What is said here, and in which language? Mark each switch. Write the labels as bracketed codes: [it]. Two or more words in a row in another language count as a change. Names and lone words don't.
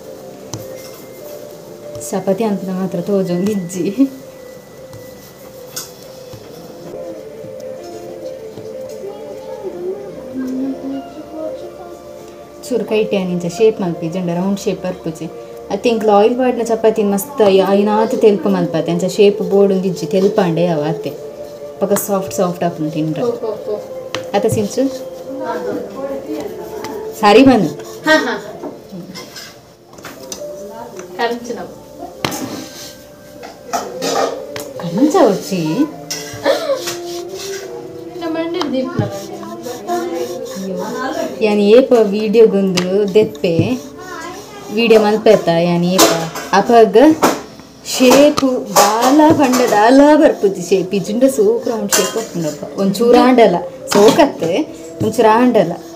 [tcy] ಚಪಾತಿ ಅಂತ ಮಾತ್ರ ತೋಜೊಂದು ಇಜ್ಜಿ ಚೂರು ಕೈಟೆ ನಿಂಚ ಶೇಪ್ ಮಲ್ಪಿ ಜಂಡ [en] round shape [tcy] ಬರ್ಪುಜಿ [en] I think oil [tcy] ಪಾಡ್ನ ಚಪಾತಿ ಮಸ್ತ್ ಐನಾತ್ ತೆಲ್ಪ ಮಲ್ಪತ್ತೆ ಅಂಚ [en] shape board [tcy] ಒಂದಿಜ್ಜಿ ತೆಲ್ಪಾಂಡೆ ಅವ ಅತ್ತೆ ಪಕ್ಕ [en] soft soft [tcy] ಆಪುಂಡು ತಿಂಡ್ರೆ ಅತ್ತ ಸಿಂಚು ಸರಿ ಬಂದು ಕಂಚ ಉಚ್ಚಿ ಯಾನಿ ಏಪ ವಿಡಿಯೋಗೊಂದು ದೆಪ್ಪೆ ವಿಡಿಯೋ ಮಲ್ಪೆತ್ತ ಯಾನಿ ಏಪ ಅಪಗ ಶೇಪು ದಾಲ ಪಂಡ ದಾಲ ಬರ್ಪುಜಿ ಶೇಪ್ ಇಜುಂಡ [en] super round shape [tcy] ಬರ್ಪುಂಡಪ್ಪ ಒಂಚೂರು ಆಂಡಲ್ಲ ಸೋಕತ್ತೆ ಒಂಚೂರು ಆಂಡಲ್ಲ